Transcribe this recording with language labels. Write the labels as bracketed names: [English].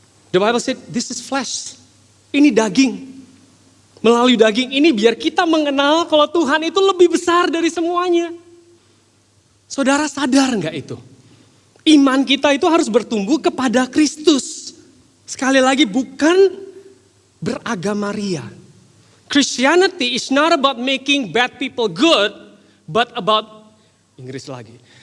[English] The Bible said, this is flesh. [Indonesian] Ini daging. Melalui daging ini biar kita mengenal kalau Tuhan itu lebih besar dari semuanya. Saudara sadar gak itu? Iman kita itu harus bertumbuh kepada Kristus. Sekali lagi bukan beragama ria. [English] Christianity is not about making bad people good, but about, [Indonesian] Inggris lagi.